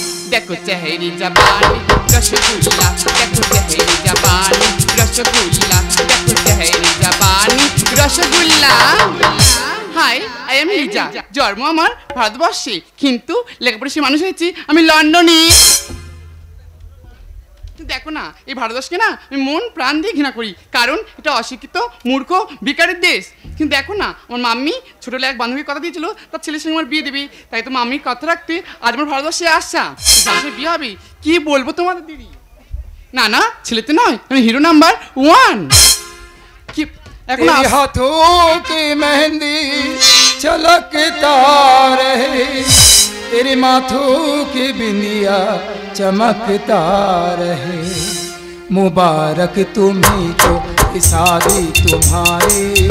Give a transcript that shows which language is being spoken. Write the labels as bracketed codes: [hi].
[hi] देखो चेहरी जबानी रसगुल्ला, देखो चेहरी जबानी रसगुल्ला, देखो चेहरी जबानी रसगुल्ला। [en] hi I am [bn] লিজা, জন্ম আমার ভারতবর্ষে কিন্তু লেখাপড়া সে মানুষ হয়েছি আমি লন্ডনে। দেখো না এই ভারতবর্ষকে না আমি মন প্রাণ দিয়ে ঘৃণা করি, কারণ এটা অশিক্ষিত মূর্খ বেকারের দেশ। কিন্তু দেখো না আমার মাম্মি ছোটবেলায় এক বান্ধবীর কথা দিয়েছিল তার ছেলের সঙ্গে আমার বিয়ে দেবে, তাই তো মাম্মির কথা রাখতে আজ আমার ভারতবর্ষে আসা, বিয়ে হবে। কি বলবো তোমাদের দিদি, না না ছেলেতে নয় আমি হিরো নাম্বার 1। কি এখন [hi] हाथों की मेहंदी चलकता रहे, तेरे माथों की बिंदिया चमकता रहे, मुबारक तुम्हीं को शादी तुम्हारी,